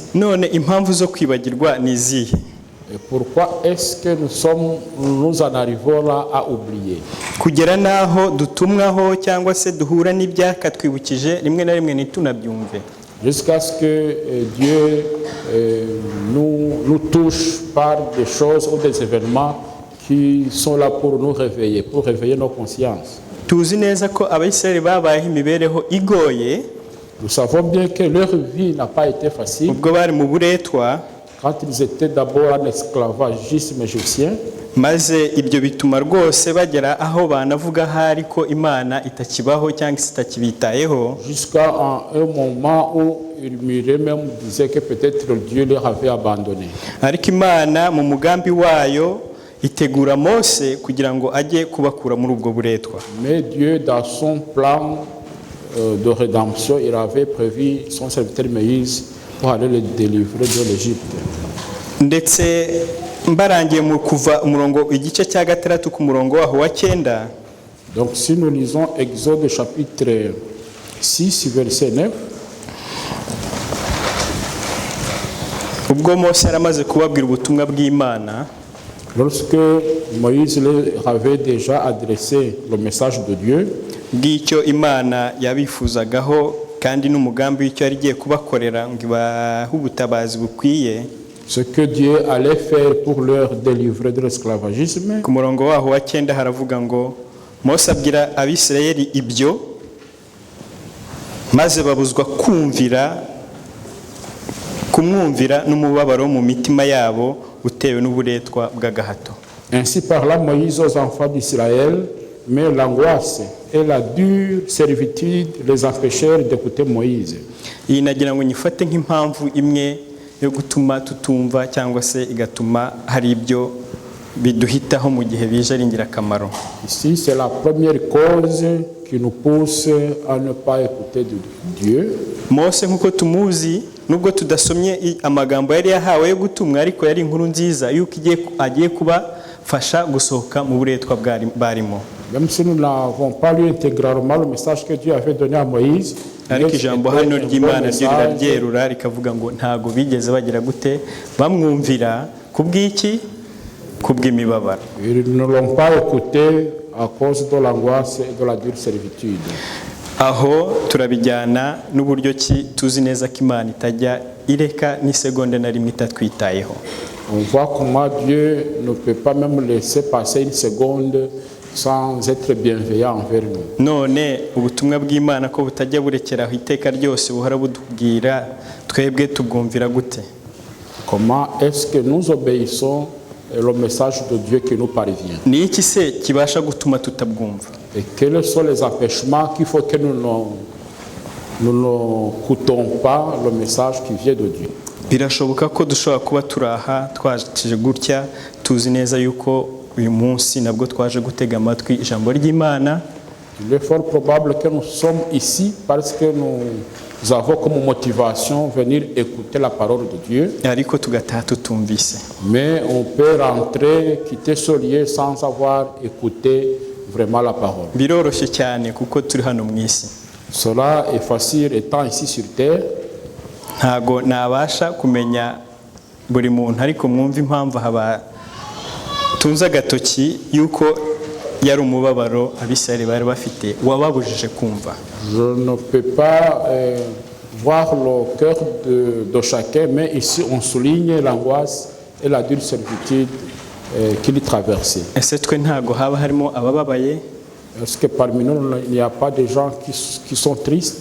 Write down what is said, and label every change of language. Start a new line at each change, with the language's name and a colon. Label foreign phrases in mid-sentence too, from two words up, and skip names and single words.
Kinyarwanda: None impamvu zo kwibagirwa ni izihe?
French: Et pourquoi est-ce que nous en arrivons là à oublier?
Kinyarwanda: Kugera naho dutumwaho cyangwa se duhura n'ibyakatwibukije rimwe na rimwe ntitunabyumve.
French: Jusqu'à ce que Dieu nous touche par des choses ou des événements qui sont là pour nous réveiller, pour réveiller nos consciences.
Kinyarwanda: Tuzi neza ko Abisirayeli babayeho imibereho igoye.
French: Nous savons bien que leur vie n'a pas été facile.
Kinyarwanda: Ubwo bari mu buretwa,
French: quand ils étaient d'abord en esclavagisme égyptien,
Kinyarwanda: maze ibyo bituma rwose bagera aho banavuga hari ko Imana itakibaho cyangwa itakibitayeho,
French: jusqu'à un moment où ils murmuraient même, disaient que peut-être Dieu leur avait abandonné.
Kinyarwanda: Ariko Imana mu mugambi wayo itegura Mose kugira ngo ajye kubakura muri ubwo buretwa.
French: Mais Dieu, dans son plan de rédemption, il avait prévu son serviteur Moïse pour aller le délivrer de l'Égypte.
Kinyarwanda: Ndetse mbarangiye mu kuva umurongo igice cya 6 ku murongo waho wa 9.
French: Donc si nous lisons Exode chapitre 6 verset 9,
Kinyarwanda: ubwo Mose yaramaze kubabwira ubutumwa bw'Imana,
French: lorsque Moïse leur avait déjà adressé le message de Dieu,
Kinyarwanda: bw'icyo Imana yabifuzagaho kandi n'umugambi w'icyo yari igiye kubakorera ngo ibahe ubutabazi bukwiye,
French: ce que Dieu allait faire pour leur délivrer de l'esclavagisme,
Kinyarwanda: ku murongo waho wa 9 haravuga ngo Mose abwira Abisirayeli ibyo, maze babuzwa kumwumvira n'umubabaro mu mitima yabo utewe n'uburetwa bw'agahato.
French: Ainsi parla Moïse aux enfants d'Israël, mais l'angoisse et la dure servitude les empêchèrent d'écouter Moïse.
Kinyarwanda: Iyi nagira ngo nyifate nk'impamvu imwe yo gutuma tutumva cyangwa se igatuma hari ibyo biduhitaho mu gihe bije ari ingirakamaro.
French: Ici, c'est la première cause qui nous pousse à ne pas écouter Dieu.
Kinyarwanda: Mose nk'uko tumuzi, nubwo tudasomye amagambo yari yahawe yo gutumwa, ariko yari inkuru nziza yuko agiye kubafasha gusohoka mu buretwa barimo.
French: Même si nous n'avons pas lu intégralement le message que Dieu avait donné à Moïse,
Kinyarwanda: ariko ijambo hano ry'Imana ryo riraryerura rikavuga ngo ntago bigeze bagira gute bamwumvira kubw'iki, kubw'imibabaro.
French: Ils ne l'ont pas écouté à cause de l'angoisse et de la dure servitude.
Kinyarwanda: Aho turabijyana n'uburyo ki tuzi neza ko Imana itajya ireka n'isegonde na rimwe itatwitayeho.
French: On voit comment Dieu ne peut pas même laisser passer une seconde sans être bienveillant envers nous.
Kinyarwanda: None ubutumwa bw'Imana ko butajya burekeraho iteka ryose buhora budubwira, twebwe tubwumvira gute?
French: Comment est-ce que nous obéissons le message de Dieu qui nous parvient?
Kinyarwanda: Ni iki se kibasha gutuma tutabwumva?
French: Et quels sont les empêchements qu'il faut que nous n'écoutons pas le message qui vient de Dieu?
Kinyarwanda: Birashoboka ko dushobora kuba turaha twajije gutya, tuzi neza yuko uyu munsi nabwo twaje gutega amatwi ijambo ry'Imana.
French: Il est fort probable que nous sommes ici parce que nous avons comme motivation venir écouter la parole de Dieu.
Kinyarwanda: Ariko tugataha tutumvise.
French: Mais on peut rentrer, quitter ce lieu sans avoir écouté vraiment la parole.
Kinyarwanda: Biroroshye cyane kuko turi hano mu isi.
French: Cela est facile étant ici sur terre.
Kinyarwanda: Ntago nabasha kumenya buri muntu, ariko mwumva impamvu haba tunza agatoki yuko yari umubabaro Abisirayeli bari bafite wababujije kumva.
French: Je ne peux pas voir le cœur de chacun, mais ici on souligne l'angoisse et la dure servitude qu'il traversait.
Kinyarwanda: Ese twe ntago haba harimo abababaye?
French: Est-ce que parmi nous il n'y a pas des gens qui sont tristes?